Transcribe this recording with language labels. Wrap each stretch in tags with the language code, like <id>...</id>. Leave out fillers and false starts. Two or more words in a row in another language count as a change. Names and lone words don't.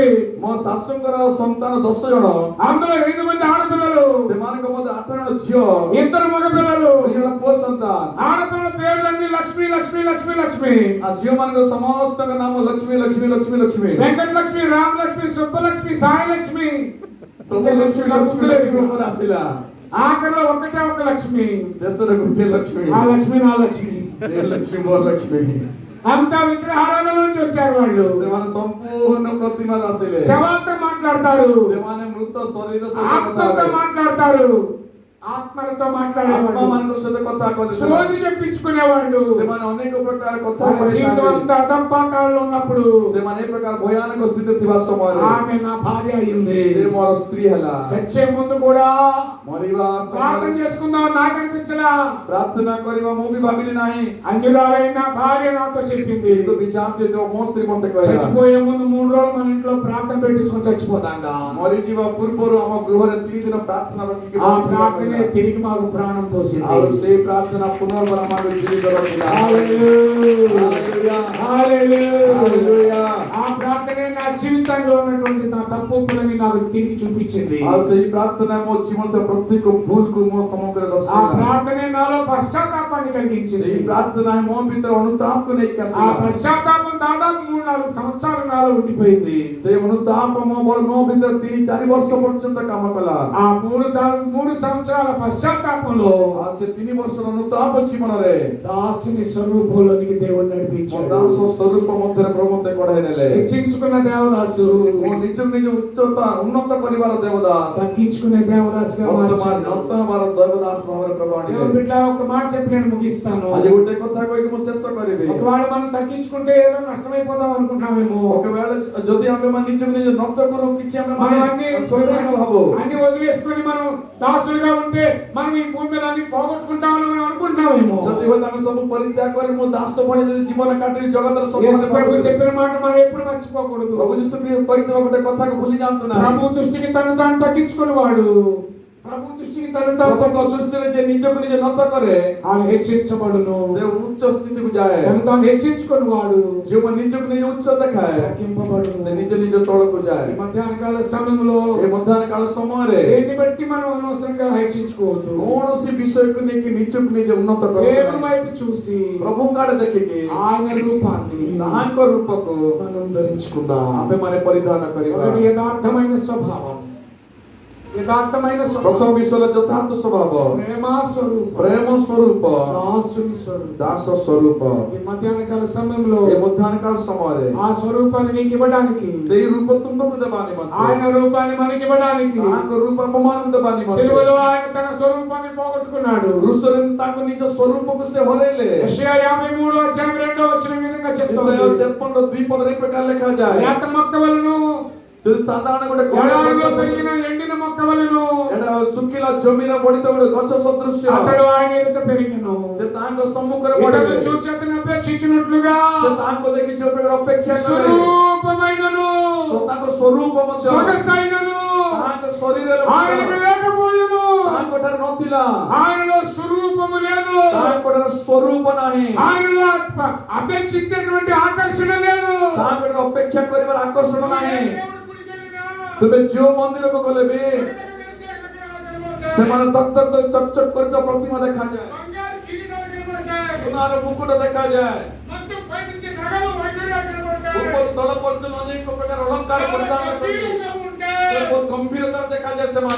<or>ମୋ ଶାଶୁଙ୍କର ସନ୍ତାନ 10 ଜଣ,</or> <te>అందులో 5 మంది ఆడపిల్లలు,</te> <or>ସେମାନଙ୍କ ମଧ୍ୟରେ 8 ଜଣ ଝିଅ,</or> <te>2 మగ పిల్లలు.</te> <or>2 ଜଣ ପୁଅ ସନ୍ତାନ।</or> <te>ఆడపిల్లల పేర్లన్నీ లక్ష్మి లక్ష్మి లక్ష్మి లక్ష్మి.</te> <or>ఆ ଝିଅମାନଙ୍କ ସମସ୍ତଙ୍କ ନାମ ଲକ୍ଷ୍ମୀ ଲକ୍ଷ୍ମୀ ଲକ୍ଷ୍ମୀ ଲକ୍ଷ୍ମୀ।</or> <te>వెంకట లక్ష్మి, రామ లక్ష్మి, సుబ్బలక్ష్మి, సాయి లక్ష్మి.</te> <or>ସବୁ ଲକ୍ଷ୍ମୀ ଲକ୍ଷ୍ମୀ ଲକ୍ଷ୍ମୀ ଉପରେ ଆସିଲା।</or> <te>ఆఖరిలో ఒకటే ఒక లక్ష్మి.</te> <or>ଶେଷରେ ଗୋଟିଏ ଲକ୍ଷ୍ମୀ,</or> <te>ఆ లక్ష్మి నా లక్ష్మి.</te> <or>ସେ ଲକ୍ଷ୍ମୀ ମୋର ଲକ୍ଷ୍ମୀ।</or> <te>అంతా విగ్రహాల నుంచి వచ్చారు వాళ్ళు.</te> <or>ସେମାନେ ସମ୍ପୂର୍ଣ୍ଣ ପ୍ରତିମାରୁ ଆସିଲେ।</or> <te>శవాలతో మాట్లాడతారు,</te> <or>ସେମାନେ ମୃତ ଶରୀର</or> <te>ఆత్మతో మాట్లాడతారు, ఆత్మలతో మాట్లాడేవాళ్ళు,</te> <or>ଆତ୍ମାମାନଙ୍କ ସହିତ କଥା କହିଲେ।</or> <te>సోది చెప్పించుకునేవాళ్ళు.</te> <or>ସେମାନେ ଅନେକ ପ୍ରକାର କଥା</or> <te>తన జీవితం</te> <or>କହିଥାନ୍ତି।</or> <te>అంతా అధపాతాళంలో ఉన్నప్పుడు</te> <or>ସେମାନେ ଏ ପ୍ରକାର ଭୟାନକ ସ୍ଥିତିରେ ଥିବା ସମୟରେ</or> <te>ఆమె నా భార్య అయింది.</te> <or>ସେ ମୋର ସ୍ତ୍ରୀ ହେଲା।</or> <te>చచ్చే ముందు కూడా</te> <or>ମରିବା</or> <te>ప్రార్థన</te> <or>ସମୟରେ</or> <te>చేసుకుందాం నాకు అనిపించలా.</te> <or>ପ୍ରାର୍ଥନା କରିବା ମୁଁ ବି ଭାବିଲି ନାହିଁ,</or> <te>అన్యురాలైన భార్య నాతో చెప్పింది,</te> <or>କିନ୍ତୁ ବିଚାର ମୋ ସ୍ତ୍ରୀ ମତେ କହିଲା,</or> <te>చచ్చిపోయే ముందు 3 రోజులు మన ఇంట్లో ప్రార్థన పెట్టించుకొని చచ్చిపోతాంగా.</te> <or>ମରିଯିବା ପୂର୍ବରୁ ଆମ ଗୃହରେ 3 ଦିନ ପ୍ରାର୍ଥନା ରଖିକି</or> <te>ఆ ప్రార్థనే తిరిగి మాకు ప్రాణం పోసింది.</te> <or>ଆଉ ସେ ପ୍ରାର୍ଥନା ପୁନର୍ବାର ଆମକୁ ଜୀବିତ ରଖିଲା।</or> <te>హల్లెలూయా, హల్లెలూయా.</te> <or>ହାଲେଲୁୟା।</or> <te>ఆ ప్రార్థనే నా జీవితంలో ఉన్నటువంటి నా తప్పులని నాకు తిరిగి చూపించింది.</te> <or>ଆଉ ସେଇ ପ୍ରାର୍ଥନା ମୋ ଜୀବନର ପ୍ରତ୍ୟେକ ଭୁଲକୁ ମୋ ସମ୍ମୁଖରେ</or> <te>ఆ</te> <or>ଦର୍ଶାଇଲା।</or> <te>ప్రార్థనే నాలో పశ్చాత్తాపాన్ని కలిగించింది.</te> <or>ସେଇ ପ୍ରାର୍ଥନା ମୋ ଭିତରେ ଅନୁତାପକୁ ନେଇକି</or> <te>ఆ</te> <or>ଆସିଲା।</or> <te>పశ్చాత్తాపం దాదాపు 3-4 సంవత్సరాల నాలో ఉండిపోయింది.</te> <or>ସେ ଅନୁତାପ ମୋ ଭିତରେ 3-4 ବର୍ଷ ପର୍ଯ୍ୟନ୍ତ କାମ କଲା।</or> <te>ఆ 3 సంవత్సరాల పశ్చాత్తాపంలో</te> <or>ଆଉ ସେ 3 ବର୍ଷର ଅନୁତାପ ଜୀବନରେ</or> <te>దాసుని స్వరూపంలోనికి దేవుడు</te> <or>ମୋ</or> <te>నడిపించాడు.</te> <or>ଦାସ ସ୍ୱରୂପ ମଧ୍ୟରେ ପ୍ରଭୁ ମତେ କଢାଇ ନେଲେ।</or> <te>హెచ్చించుకున్న దేవదాసు</te> <or>ମୋ ନିଜକୁ ନିଜ ଉଚ୍ଚତା ଉନ୍ନତ କରିବାର ଦେବଦାସ</or> <te>తగ్గించుకునే దేవదాసుగా</te> <or>ବର୍ତ୍ତମାନ</or> <te>మార్చాడు.</te> <or>ନୂତନ ହେବାର ଦେବଦାସ ଭାବରେ ପ୍ରଭୁ</or> <te>దేవుని</te> <or>ଆଣିଲେ।</or> <te>బిడ్డ ఒక మాట చెప్పి నేను ముగిస్తాను.</te> <or>ଆଜି ଗୋଟେ କଥା କହିକି ମୁଁ ଶେଷ କରିବି।</or> <te>ఒకవేళ మనం తగ్గించుకుంటే ఏదో నష్టమైపోతాం అనుకుంటున్నామేమో.</te> <or>ఒకవేళ ଯଦି ଆମେ ନିଜକୁ నిଜ ନତ କରୁ କିଛି ଆମେ</or> <te>మనం అన్ని</te> <or>ଛୋଟ ଭାବୁ,</or> <te>అన్ని వదిలేసుకొని మనం దాసులుగా ఉంటే మనం ఈ భూమి మీద అన్ని పోగొట్టుకుంటామని మనం అనుకుంటున్నామేమో.</te> <or>ଯଦି ହୁଏତ ଆମେ ସବୁ ପରିତ୍ୟାଗ କରି ମୋ ଦାସ ଭଳି ଯଦି ଜୀବନ କାଟି ଜଗତର</or> <te>యేసు</te> <or>ସବୁ</or> <te>ప్రభు చెప్పిన మాట మనం ఎప్పుడు మర్చిపోకూడదు.</te> <or>ପ୍ରଭୁ ଯୀଶୁ କହିଥିବା ଗୋଟେ କଥାକୁ ଭୁଲି ଯାଆନ୍ତୁ ନାହିଁ।</or> <te>ప్రభు దృష్టికి తను తాను తగ్గించుకునేవాడు, ప్రభు దృష్టికి తను తాను</te> <or>ପ୍ରଭୁଙ୍କ ଦୃଷ୍ଟିରେ ଯେ ନିଜକୁ ନିଜେ ନତ କରେ</or> <te>ఆయన హెచ్చించబడును.</te> <or>ସେ ଉଚ୍ଚ ସ୍ଥିତିକୁ ଯାଏ।</or> <te>తను తాను హెచ్చించుకునేవాడు</te> <or>ଯେଉଁ ନିଜକୁ ନିଜେ ଉଚ୍ଚ ଦେଖାଏ</or> <te>తగ్గింపబడును.</te> <or>ସେ నిଜ నిଜ ତଳକୁ ଯାଏ।</or> <te>ఈ మధ్యాహ్న కాల సమయంలో</te> <or>ଏ ମଧ୍ୟାହ୍ନ କାଳ ସମୟରେ</or> <te>దేన్ని బట్టి మనం అనవసరంగా హెచ్చించుకోవద్దు.</te> <or>କୌଣସି ବିଷୟକୁ ନେଇକି ନିଜକୁ ନିଜେ ଉନ୍ନତ</or> <te>దేవుని</te> <or>କର।</or> <te>వైపు చూసి</te> <or>ପ୍ରଭୁଙ୍କ ଆଡେ ଦେଖିକି</or> <te>ఆయన రూపాన్ని</te> <or>ତାହାଙ୍କ ରୂପକୁ</or> <te>మనం ధరించుకుందాం.</te> <or>ଆମେ ମାନେ ପରିଧାନ କରିବା।</or> <te>ఒకటి యథార్థమైన స్వభావం, యథార్థమైన</te> <or>ପ୍ରଥମ</or> <te>స్వభావం,</te> <or>ବିଷୟରେ ଯଥାର୍ଥ ସ୍ୱଭାବ,</or> <te>ప్రేమ స్వరూపం,</te> <or>ପ୍ରେମ ସ୍ୱରୂପ,</or> <te>దాసుని స్వరూపం.</te> <or>ଦାସ ସ୍ୱରୂପ।</or> <te>ఈ మధ్యాహ్న కాల సమయంలో</te> <or>ଏ ମଧ୍ୟାହ୍ନ କାଳ ସମୟରେ</or> <te>ఆ స్వరూపాన్ని నీకు ఇవ్వడానికి,</te> <or>ସେଇ రూପ ତୁମକୁ ଦେବା ନିମନ୍ତେ,</or> <te>ఆయన రూపాన్ని మనకి ఇవ్వడానికి</te> <or>ତାହାଙ୍କ రూପ ଆମମାନଙ୍କୁ ଦେବା ନିମନ୍ତେ</or> <te>సిలువలో ఆయన తన స్వరూపాన్ని పోగొట్టుకున్నాడు.</te> <or>କ୍ରୁଶରେ ତାଙ୍କ ନିଜ ସ୍ୱରୂପକୁ ସେ ହରେଇଲେ।</or> <te>యెషయా 53:2 విధంగా చెప్తుంది,</te> <or>ଇସାଇୟା 53:2 ଏ ପ୍ରକାର ଲେଖାଯାଏ,</or> <te>లేత మొక్క వలెను,</te> <or>ଯଦି ସାଧାରଣ ଗୋଟେ</or> <te>ఎడారిలో పెరిగిన ఎండిన మొక్క వలెను</te> <or>ଏଟା ଶୁଖିଲା ଜମିର ବଢିଥିବା ଗୋଟେ ଗଛ ସଦୃଶ୍ୟ</or> <te>అతడు ఆయన ఎదుట పెరిగెను.</te> <or>ସେ ତାଙ୍କ ସମ୍ମୁଖରେ</or> <te>ఇతరులు</te> <or>ବଢିଲେ।</or> <te>చూసి అతన్ని అపేక్షించినట్లుగా</te> <or>ସେ ତାଙ୍କୁ ଦେଖି ଯୋଉ ପ୍ରକାର ଅପେକ୍ଷା କଲେ,</or> <te>స్వరూపమైనను</te> <or>ତାଙ୍କ ସ୍ୱରୂପ ମଧ୍ୟ</or> <te>సొగసైనను</te> <or>ତାଙ୍କ ଶରୀରରେ</or> <te>ఆయనకు లేకపోయెను.</te> <or>ତାଙ୍କ ଠାରେ ନଥିଲା।</or> <te>ఆయనలో స్వరూపము లేదు,</te> <or>ତାଙ୍କ ଠାରେ ସ୍ୱରୂପ ନାହିଁ।</or> <te>ఆయనలో అపేక్షించేటువంటి ఆకర్షణ లేదు.</te> <or>ତାଙ୍କ ଠାରେ ଅପେକ୍ଷା କରିବାର ଆକର୍ଷଣ ନାହିଁ। ତୁମେ ଯୋଉ ମନ୍ଦିରକୁ ଗଲେ ବି ସେମାନେ ତତ୍ତ ଚକଚକ କରୁଥିବା ପ୍ରତିମା ଦେଖାଯାଏ, ସୁନାର ମୁକୁଟ ଦେଖାଯାଏ, ଉପରୁ ତଳ ପର୍ଯ୍ୟନ୍ତ ଅନେକ ପ୍ରକାର ଅଳଙ୍କାର ପରିଧାନ କରି ବହୁତ ଗମ୍ଭୀରତାର ଦେଖାଯାଏ ସେମାନେ।</or>